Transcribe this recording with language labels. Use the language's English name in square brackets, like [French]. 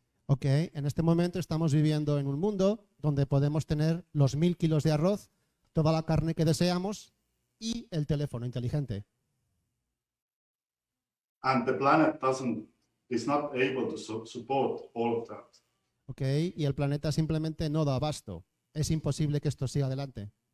[Spanish] Ok, en este momento estamos viviendo en un mundo donde podemos tener los 1000 kilos de arroz, toda la carne que deseamos y el teléfono inteligente. [English] And the planet is not able to support all of that. [Spanish] Ok, y el planeta simplemente no da abasto. Es imposible que esto siga adelante.